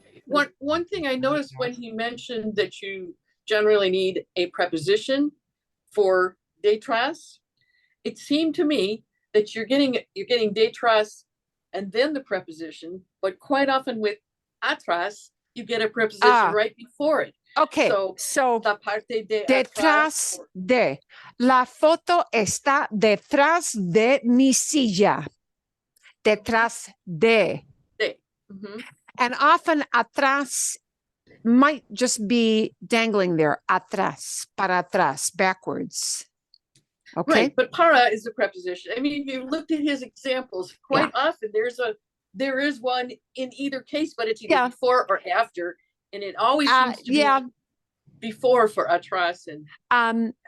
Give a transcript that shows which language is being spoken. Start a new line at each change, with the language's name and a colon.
English: One thing I noticed when he mentioned that you generally need a preposition for detrás, it seemed to me that you're getting detrás and then the preposition, but quite often with atrás, you get a preposition right before it. Okay, so
Spanish: la parte de detrás de. La foto está detrás de mi silla. Detrás de.
English: And often atrás might just be dangling there.
Spanish: Atrás, para atrás,
English: backwards.
Spanish: Okay.
English: Right, but para is the preposition. I mean, if you looked at his examples, quite often there is one in either case, but it's either before or after, and it always seems to be before for atrás and.